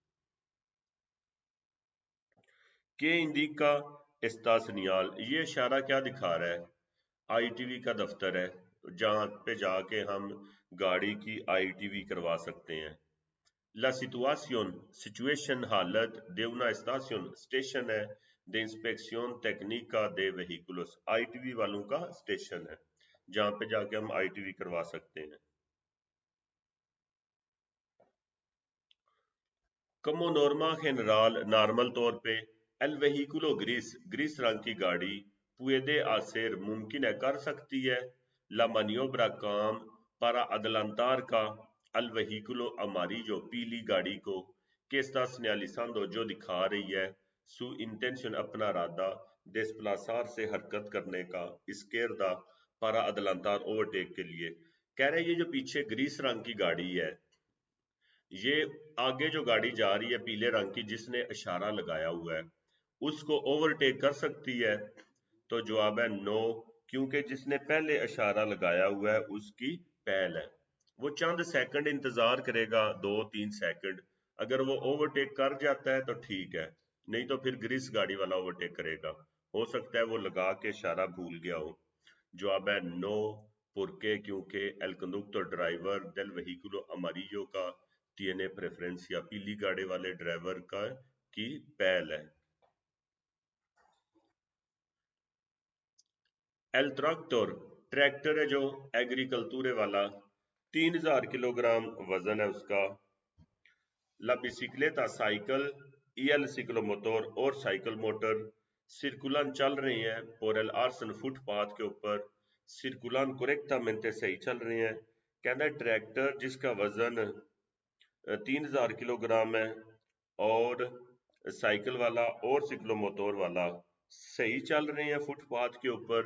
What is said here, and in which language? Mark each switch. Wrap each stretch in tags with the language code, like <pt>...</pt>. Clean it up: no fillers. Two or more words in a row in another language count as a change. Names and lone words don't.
<ur>کہ</ur> <es>indica esta señal</es> <ur>یہ اشارہ کیا دکھا رہا ہے؟ آئی ٹی وی کا دفتر ہے جہاں پہ جا کے ہم گاڑی کی آئی ٹی وی کروا سکتے ہیں.</ur> <es>la situación</es> <ur>سچویشن حالت</ur> <es>de una estación</es> <ur>اسٹیشن ہے</ur> <es>de inspección técnica de vehículos</es> <ur>آئی ٹی وی والوں کا اسٹیشن ہے جہاں پہ جا کے ہم آئی ٹی وی کروا سکتے ہیں.</ur> <es>como norma general</es> <ur>نارمل طور پہ</ur> <es>el vehículo</es> <ur>گریس رنگ کی گاڑی</ur> <es>puede hacer</es> <ur>ممکن ہے کر سکتی ہے</ur> <es>la maniobra</es> <ur>کام</ur> <es>para adelantar</es> <ur>کا</ur> <es>el vehículo amarillo</es> <ur>پیلی گاڑی کو</ur> <es>que está señalizando</es> <ur>جو دکھا رہی ہے</ur> <es>su intención</es> <ur>اپنا ارادہ desplazar سے حرکت کرنے کا</ur> <es>izquierda para adelantar</es> <ur>overtake کے لیے. کہہ رہے یہ جو پیچھے گریس رنگ کی گاڑی ہے یہ آگے جو گاڑی جا رہی ہے پیلے رنگ کی جس نے اشارہ لگایا ہوا ہے اس کو اوورٹیک کر سکتی ہے؟ تو جواب ہے نو، کیونکہ جس نے پہلے اشارہ لگایا ہوا ہے اس کی پہل ہے. وہ چند سیکنڈ انتظار کرے گا 2-3 سیکنڈ. اگر وہ اوورٹیک کر جاتا ہے تو ٹھیک ہے، نہیں تو پھر گریس گاڑی والا اوورٹیک کرے گا. ہو سکتا ہے وہ لگا کے اشارہ بھول گیا ہو. جواب ہے نو، پرکے کیونکہ</ur> <es>el conductor</es> <ur>ڈرائیور</ur> <es>del vehículo amarillo</es> <ur>کا</ur> <es>tiene preferencia</es> <ur>پیلی گاڑی والے ڈرائیور کا کی پہل ہے. el tractor ٹریکٹر ہے جو ایگریکلتورے والا 3000 کلوگرام وزن ہے اس کا.</ur> <es>la bicicleta</es> <ur>سائیکل</ur> <es>el ciclomotor</es> <ur>اور سائیکل موٹر سرکولن چل رہے ہیں</ur> <es>por el arsen</es> <ur>فٹ پاتھ کے اوپر</ur> <es>circulan correctamente</es> <ur>صحیح چل رہے ہیں. کہنا ہے ٹریکٹر جس کا وزن 3000 کلو گرام ہے اور سائیکل والا اور سکلو موٹور والا صحیح چل رہے ہیں فٹ پاتھ کے اوپر.</ur>